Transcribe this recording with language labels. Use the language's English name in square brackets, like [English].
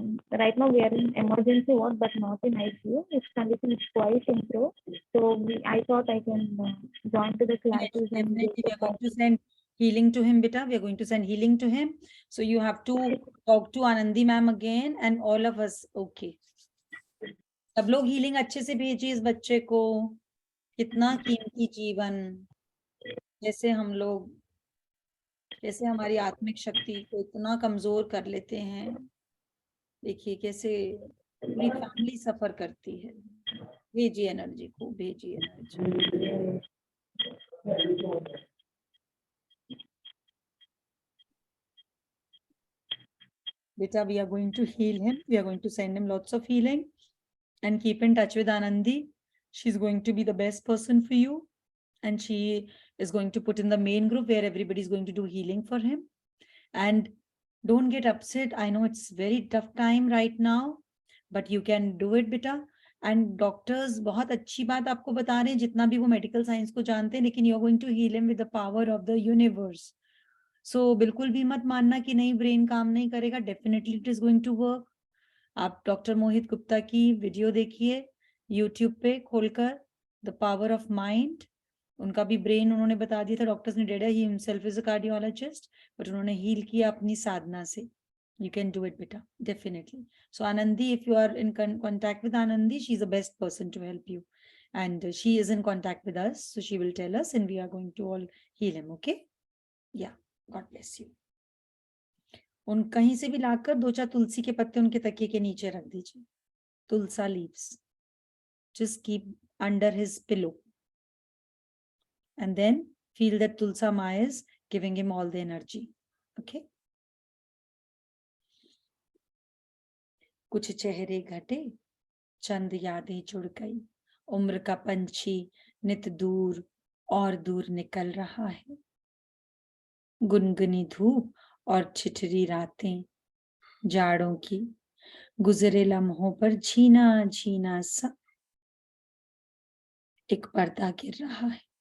[English] Right now we are in emergency ward, but not in ICU. His condition is quite improved. So I thought I can join to the classes and Definitely, we are going to send healing to him, beta. We are going to send healing to him. So you have to talk to Anandi ma'am again, and all of us. Okay. [Hindi] सब लोग healing अच्छे से भेजिए इस बच्चे को। कितना कीमती जीवन, जैसे हम लोग, जैसे हमारी आत्मिक शक्ति को इतना कमजोर कर लेते हैं। देखिए कैसे पूरी फैमिली सफर करती है। भेजिए एनर्जी को, भेजिए energy. [English] Beta, we are going to heal him. We are going to send him lots of healing, and keep in touch with Anandi. She's going to be the best person for you, and she is going to put in the main group where everybody is going to do healing for him. And don't get upset. I know it's very tough time right now, but you can do it, beta. [Hindi] And doctors बहुत अच्छी बात आपको बता रहे हैं, जितना भी वो मेडिकल साइंस को जानते हैं, लेकिन [English] you are going to heal him with the power of the universe. [Hindi] So बिल्कुल भी मत मानना कि नहीं ब्रेन काम नहीं करेगा, [English] Definitely it is going to work. [Hindi] आप डॉक्टर मोहित गुप्ता की वीडियो देखिए यूट्यूब पे खोलकर, द पावर ऑफ माइंड। उनका भी ब्रेन उन्होंने बता दिया था, डॉक्टर्स ने data, [English] he himself is a cardiologist, [Hindi] but उन्होंने हील किया अपनी साधना से। [English] You can do it, beta, definitely. So Anandi, if you are in contact with Anandi, she's the best person to help you, and she is in contact with us, so she will tell us, and we are going to all heal him. Okay? Yeah. God bless you. [Hindi] उन कहीं से भी लाकर 2-4 तुलसी के पत्ते उनके तकिए के नीचे रख दीजिए। [English] Tulsa leaves, just keep under his pillow, and then feel that Tulsa Ma is giving him all the energy. Okay? [Hindi] कुछ चेहरे घटे, चंद यादें जुड़ गई, उम्र का पंछी नित दूर और दूर निकल रहा है। गुनगुनी धूप और छिछरी रातें, जाड़ों की, गुजरे लम्हों पर झीना झीना सा एक पर्दा गिर रहा है।